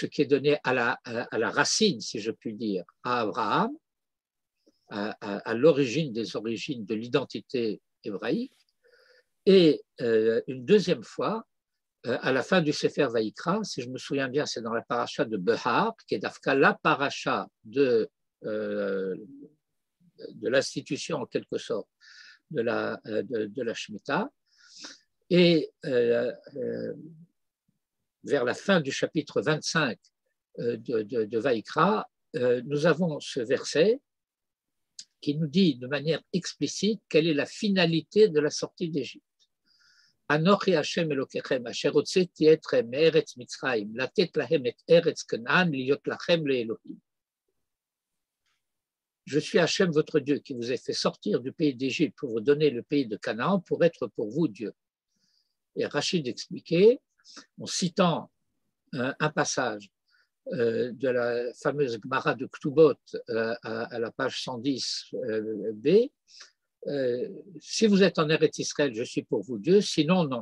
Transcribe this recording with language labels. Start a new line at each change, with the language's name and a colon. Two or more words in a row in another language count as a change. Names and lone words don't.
French: qui est donné à la racine, si je puis dire, à Abraham, à l'origine des origines de l'identité hébraïque, et une deuxième fois à la fin du Sefer Vaïkra, si je me souviens bien, c'est dans la paracha de Behar, qui est d'Afka, la paracha de l'institution en quelque sorte de la Shemitah, et vers la fin du chapitre 25 de Vaïkra, nous avons ce verset qui nous dit de manière explicite quelle est la finalité de la sortie d'Égypte.
Hebrew: אנכי ה' אלהיכם, אשר הוצאתי אתכם מארץ מצרים, לתת להם את ארץ כנען, להיות לכם לאלהים.
French: Je suis Hashem, votre Dieu, qui vous ai fait sortir du pays d'Égypte pour vous donner le pays de Canaan, pour être pour vous Dieu. Et Rachid expliquait, en citant un passage de la fameuse Gemara de Ktubot à la page 110b, si vous êtes en Eretz Israël, je suis pour vous Dieu, sinon non.